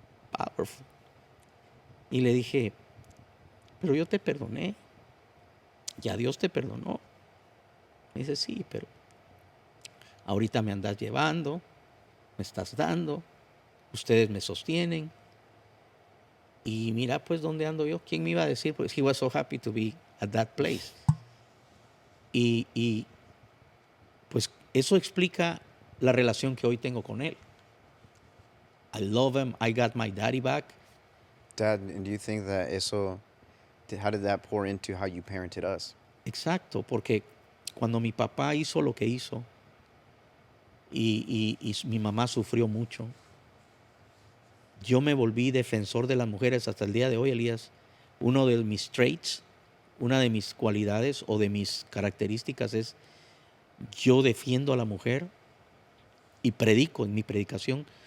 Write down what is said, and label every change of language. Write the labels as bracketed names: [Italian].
[Spanish] Powerful. Y le dije, pero yo te perdoné, ya Dios te perdonó. Me dice, sí, pero ahorita me andas llevando, me estás dando, ustedes me sostienen. Y mira pues dónde ando yo. ¿Quién me iba a decir? [English] Pues he was so happy to be at that place. [Spanish] Y pues eso explica la relación que hoy tengo con él. [English] I love him. I got my daddy back. Dad, and do you think that how did that pour into how you parented us? [Spanish] Exacto, porque cuando mi papá hizo lo que hizo y mi mamá sufrió mucho, yo me volví defensor de las mujeres hasta el día de hoy, Elías. Uno de mis traits, una de mis cualidades o de mis características es yo defiendo a la mujer y predico en mi predicación.